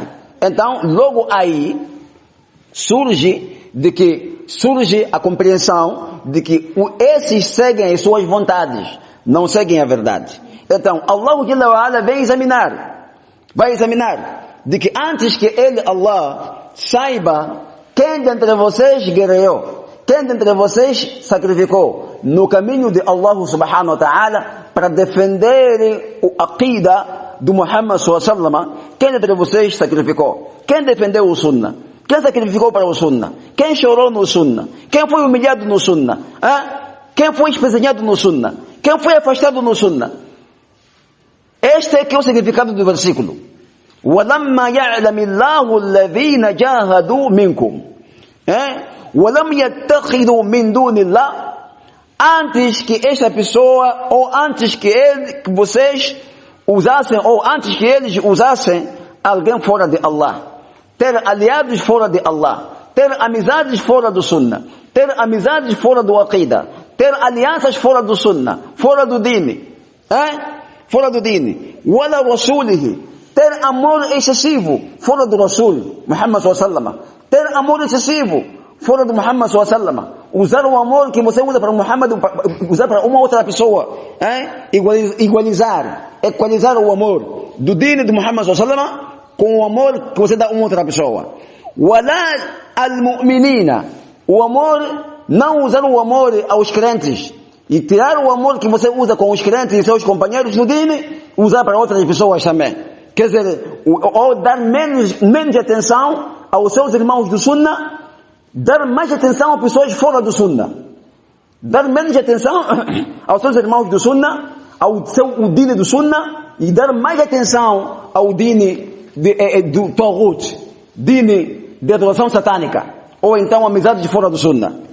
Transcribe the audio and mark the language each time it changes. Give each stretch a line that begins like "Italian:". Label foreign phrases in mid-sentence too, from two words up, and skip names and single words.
Portuguese: Então, logo aí, surge a compreensão de que esses seguem as suas vontades, não seguem a verdade. Então,
Arabic: الله جل وعلا
Portuguese: vai examinar, de que antes que ele, Allah, saiba quem dentre vocês guerreou, quem dentre vocês sacrificou no caminho de
Arabic: الله سبحانه وتعالى
Portuguese: para defender o aqida do Muhammad
Arabic: صلى الله عليه وسلم,
Portuguese: quem dentre vocês sacrificou? Quem defendeu o Sunnah? Quem sacrificou para o Sunnah? Quem chorou no Sunnah? Quem foi humilhado no Sunnah? Quem foi espezinhado no Sunnah? Quem foi afastado no Sunnah? Este é que é o significado do versículo.
Arabic: وَلَمَّا يَعْلَمِ اللَّهُ الَّذِينَ جَاهَدُوا مِنْكُمْ وَلَمْ يَتَّخِذُوا مِنْ دُونِ اللَّهِ.
Portuguese: Antes que esta pessoa, ou antes que vocês usassem, ou antes que eles usassem alguém fora de Allah, ter aliados fora de Allah, ter amizades fora do Sunnah, ter amizades fora do Aqida, ter alianças fora do Sunnah, fora do Dini, fora do Dini,
Arabic: ولا رسوله,
Portuguese: ter amor excessivo fora do Rasul Muhammad
Arabic: صلى الله عليه وسلم,
Portuguese: ter amor excessivo fora do Muhammad
Arabic: صلى الله عليه وسلم,
Portuguese: usar o amor que você usa para Muhammad, usar para uma outra pessoa, equalizar o amor do Dini de Muhammad
Arabic: صلى الله عليه وسلم
Portuguese: com o amor que você dá a uma outra pessoa.
Arabic: ولا المؤمنين,
Portuguese: o amor, não usar o amor aos crentes e tirar o amor que você usa com os crentes e seus companheiros no dini, usar para outras pessoas também. Quer dizer, ou dar menos atenção aos seus irmãos do Sunnah, dar mais atenção a pessoas fora do Sunnah, dar menos atenção aos seus irmãos do Sunnah, o dini do Sunnah, e dar mais atenção ao dini do Taghut, dini de adoração satânica, ou então amizade de fora do Sunnah.